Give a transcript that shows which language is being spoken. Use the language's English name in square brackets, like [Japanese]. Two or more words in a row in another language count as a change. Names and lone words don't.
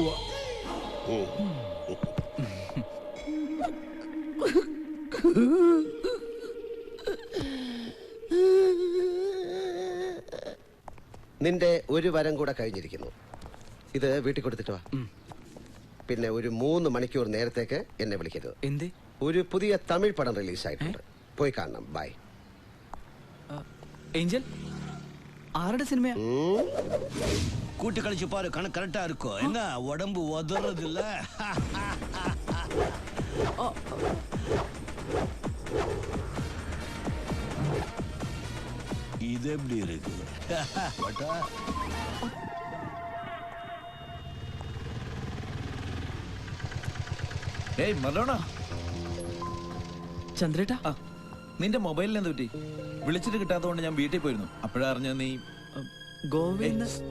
[Malayalam] നിന്റെ ഒരു വരം കൂടെ കഴിഞ്ഞിരിക്കുന്നു. ഇത് വീട്ടിൽ കൊടുത്തിട്ട് വാ. പിന്നെ ഒരു 3 മണിക്കൂർ നേരത്തേക്ക് എന്നെ വിളിക്കരുത്. എന്തേ? ഒരു പുതിയ തമിഴ് പടം റിലീസ് ആയിട്ടുണ്ട്, പോയി കാണണം. ബൈ. ഏഞ്ചൽ ആരുടെ സിനിമയാ? [Tamil] கூட்டு கழிச்சு பாரு, கணக்கு கரெக்டா இருக்கும். என்ன உடம்பு உதறது இல்ல? இது எப்படி இருக்கு? [Malayalam] ഏയ് മറഡോണ. ചന്ദ്രേട്ടാ, നിന്റെ മൊബൈലിൽ എന്ത് പറ്റി? വിളിച്ചിട്ട് കിട്ടാത്തതുകൊണ്ട് ഞാൻ വീട്ടിൽ പോയിരുന്നു. അപ്പോഴാ അറിഞ്ഞ നീ ഗോവയിൽ.